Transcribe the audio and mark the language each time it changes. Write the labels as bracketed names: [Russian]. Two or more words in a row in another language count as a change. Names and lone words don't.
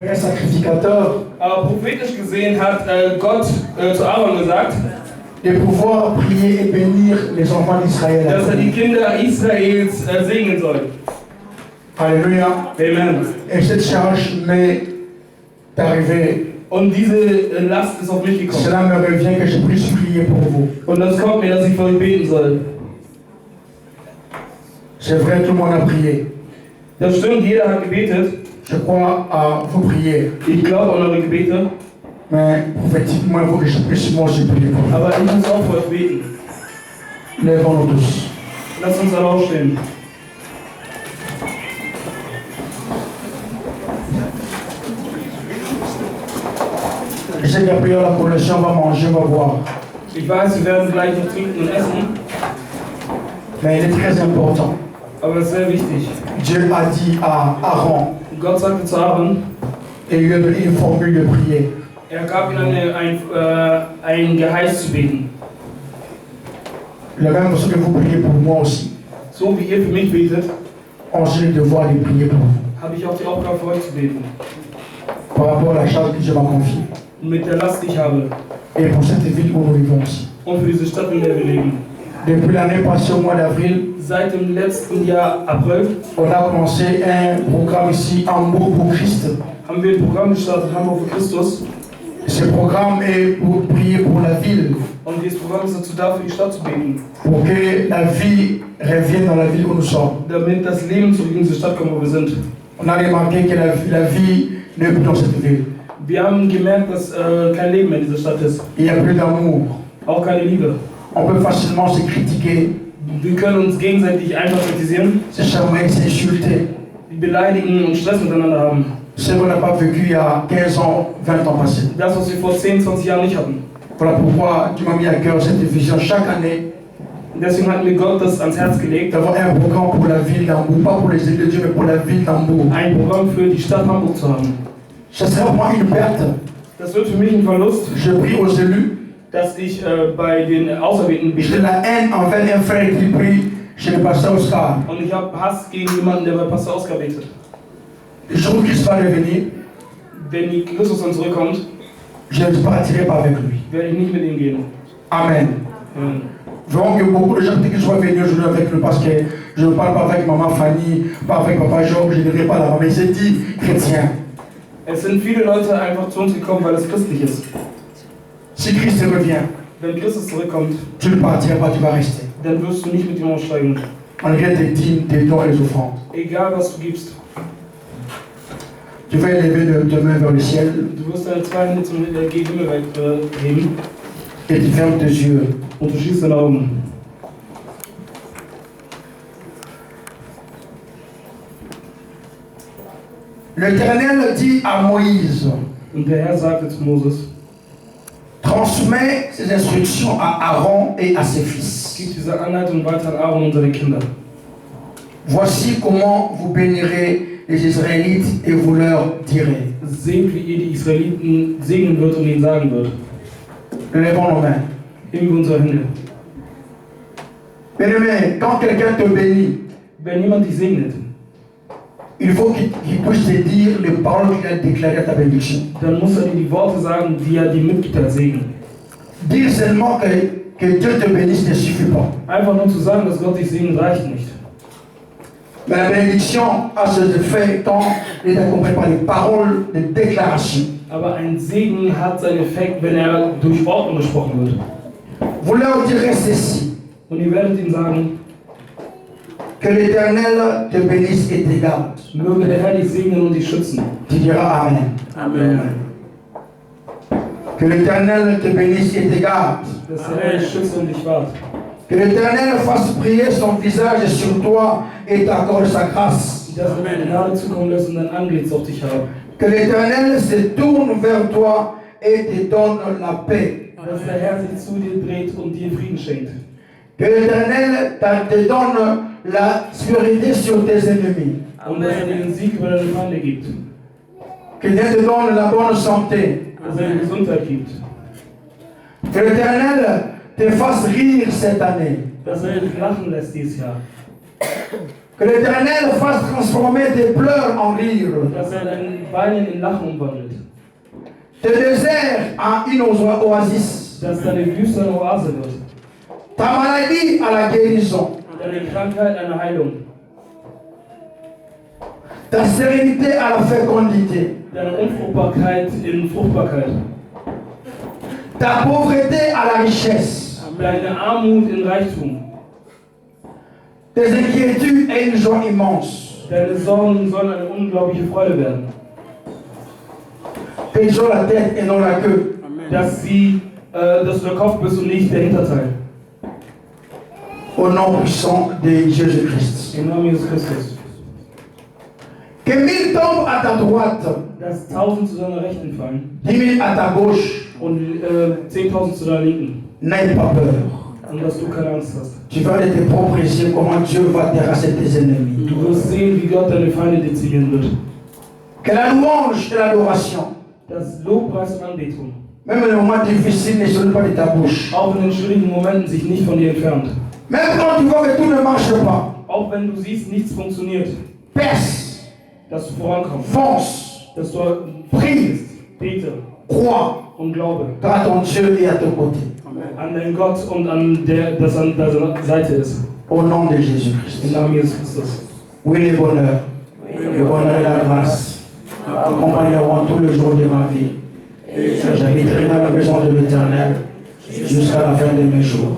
[French] Un sacrificateur. [German] Aber prophetisch gesehen hat Gott zu Aaron gesagt, [French] de pouvoir prier et bénir les enfants d'Israël. [German] dass die Kinder Israels segnen soll. [French] Alléluia. Amen. Et cette charge m'est arrivée. [German] Und diese Last ist auf mich gekommen. [French] Cela me revient que je puisse prier pour vous. [German] Und das kommt mir, dass ich für euch beten soll. [French] C'est vrai, tout le monde a prié. [German] Das stimmt, jeder hat gebetet. [French] Je crois à vos prières. [German] Ich glaube an eure Gebete. [French] Mais prophétiquement, il faut que je puisse moi aussi prier pour vous. [German] Aber ich muss auch für euch beten. [French] Lèvons-nous tous. [German] Lasst uns alle aufstehen. [French] Je sais qu'après la collation, on va manger, on va boire. [German] Ich weiß, wir werden gleich noch trinken und essen. [French] Mais il est très important. [German] Aber es ist sehr wichtig. [French] Dieu a dit à Aaron, [German] Gott sagte zu Aaron, [French] et il lui a donné une formule de prière. [German] gab ihm ein Geheiß zu beten. [French] La même façon que vous priez pour moi aussi. [German] So wie ihr für mich betet, [French] j'ai le devoir de prier pour vous. [German] habe ich auch die Aufgabe für euch zu beten. [French] Par rapport à la charge que Dieu m'a confiée. [German] Mit der Last, die ich habe. [French] Et pour cette ville où nous vivons aussi. [German] Und für diese Stadt, in der wir leben. [French] Depuis l'année passée, au mois d'avril, [German] Seit dem letzten Jahr April, [French] on a commencé un programme ici, Hambourg pour Christ. [German] haben wir ein Programm gestartet, Hamburg für Christus. [French] Ce programme est pour prier pour la ville. [German] Und dieses Programm ist dazu da, für die Stadt zu beten. [French] Pour que la vie revienne dans la ville où nous sommes. [German] Damit das Leben zurück in diese Stadt kommt, wo wir sind. [French] On a remarqué que la vie n'est plus dans cette ville. [German] Wir haben gemerkt, dass kein Leben mehr in dieser Stadt ist. [French] Il n'y a plus d'amour. [German] Auch keine Liebe. [French] On peut facilement se critiquer, [German] Wir können uns gegenseitig einfach kritisieren, [French] se charmer, s'insulter. [German] beleidigen und Stress miteinander haben. [French] Ce qu'on n'a pas vécu il y a 15 ans, 20 ans passés. [German] Das, was wir vor 10, 20 Jahren nicht hatten. [French] Voilà pourquoi tu m'as mis à cœur cette vision chaque année [German] Deswegen hat mir Gott das ans Herz gelegt, [French] d'avoir un programme pour la ville d'Hambourg, pas pour les élus de Dieu, mais pour la ville d'Hambourg. [German] ein Programm für die Stadt Hamburg zu haben. [French] Ça sera pour moi une perte. [German] Das wird für mich ein Verlust, [French] Je prie aux élus. [German] dass ich bei den Auserwählten [French] J'ai [German] bete. [French] la haine envers un frère qui prie chez le pasteur Oscar. [German] Und ich habe Hass gegen jemanden, der bei Pastor Oskar betet. [French] Le jour où Christ va revenir, [German] Wenn Christus dann zurückkommt, [French] je ne partirai pas avec lui. [German] werde ich nicht mit ihm gehen. [French] Amen. [German] Amen. [French] Donc beaucoup de gens disent que je vais venir aujourd'hui avec lui parce que je ne parle pas avec maman Fanny, pas avec papa Georges, je n'irai pas là-bas. Mais c'est dit chrétien. [German] Es sind viele Leute einfach zu uns gekommen, weil es christlich ist. [French] Si Christ revient, [German] Wenn Christus zurückkommt, [French] tu ne partiras pas, tu vas rester. [German] dann wirst du nicht mit ihm aussteigen. [French] Malgré tes dîmes, tes dons et les offrandes. [German] Egal was du gibst. [French] Tu vas élever tes mains vers le ciel [German] Du wirst deine zwei Hände zum Himmel heben [French] et tu fermes tes yeux. [German] und du schließt deine Augen. [French] L'Éternel dit à Moïse, [German] Und der Herr sagte zu Moses, [French] transmets ces instructions à Aaron et à ses fils. [German] gib diese Anleitung weiter an Aaron und seine Kinder. [French] Voici comment vous bénirez les Israélites et vous leur direz. [German] Seht, wie ihr die Israeliten segnen wird und ihnen sagen wird. [French] Lèvons nos mains. [German] Heben wir unsere Hände. [French] Bien-aimé, quand quelqu'un te bénit, [German] Wenn jemand dich segnet, [French] il faut qu'il puisse te dire les paroles qu'il a déclarées à ta bénédiction. [German] dann muss er dir die Worte sagen, die er dir mitgibt als Segen. [French] Dire seulement que Dieu te bénisse ne suffit pas. [German] Einfach nur zu sagen, dass Gott dich segnet, reicht nicht. [French] Mais la bénédiction a ses effets quand elle est accompagnée par des paroles de déclaration. [German] Aber ein Segen hat seinen Effekt, wenn er durch Worte gesprochen wird. [French] Vous leur direz ceci, [German] Und ihr werdet ihm sagen, [French] que l'Éternel te bénisse et te garde. [German] möge der Herr dich segnen und dich schützen. [French] Tu diras Amen. [German] Amen. [French] Que l'Éternel te bénisse et te garde. [German] Dass der Herr dich schützt und dich wahrt. [French] Que l'Éternel fasse briller son visage sur toi et t'accorde sa grâce. [German] Dass er deine Gnade zukommen lässt und dein Antlitz auf dich haben. [French] Que l'Éternel se tourne vers toi et te donne la paix. [German] Dass der Herr sich zu dir dreht und dir Frieden schenkt. [French] Que l'Éternel te donne la sécurité sur tes ennemis. [German] Und dass er dir den Sieg über deine Feinde gibt. [French] Que Dieu te donne la bonne santé. [German] Dass er dir Gesundheit gibt. [French] Que l'Éternel te fasse rire cette année. [German] Dass er dich lachen lässt dieses Jahr. [French] Que l'Éternel fasse transformer tes pleurs en rire. [German] Dass dein Weinen in Lachen umwandelt. [French] Tes déserts en une oasis. [German] Dass deine Wüste eine Oase wird. [French] Ta maladie à la guérison. [German] Deine Krankheit eine Heilung. [French] Ta sérénité à la fécondité. [German] Deine Unfruchtbarkeit in Fruchtbarkeit. [French] Ta pauvreté à la richesse. [German] Deine Armut in Reichtum. [French] Tes inquiétudes et une joie immense. [German] Deine Sorgen sollen eine unglaubliche Freude werden. [French] Qu'ils ont la tête et non la queue. [German] Dass du der Kopf bist und nicht der Hinterteil. [French] Au nom puissant de Jésus-Christ. [German] Im Namen Jesus Christus. [French] Que 1000 tombent à ta droite, [German] Dass 1000 zu deiner Rechten fallen [French] 10 000 à ta gauche. [German] und 10.000 zu deiner Linken. [French] N'aie pas peur. [German] Und dass du keine Angst hast. [French] Tu vas de tes propres yeux comment Dieu va terrasser tes ennemis. [German] Du wirst sehen, wie Gott deine Feinde dezimieren wird. [French] Que la louange et l'adoration, [German] Dass Lobpreis und Anbetung, [French] même les moments difficiles, ne sortent pas de ta bouche. [German] auch in den schwierigen Momenten, sich nicht von dir entfernt. [French] Même quand tu vois que tout ne marche pas, [German] Auch wenn du siehst, nichts funktioniert. [French] perce, [German] Dass du vorankommst. [French] fonce, [German] Dass du [French] prie, [German] bete [French] crois, [German] und glaube [French] car ton Dieu est à ton côté. [German] an den Gott und an das an deiner Seite ist. [French] Au nom de Jésus-Christ. [German] Im Namen Jesus Christus. [French] Oui, le bonheur et la grâce accompagneront tous les jours de ma vie. J'habiterai dans la maison de l'Éternel jusqu'à la fin de mes jours.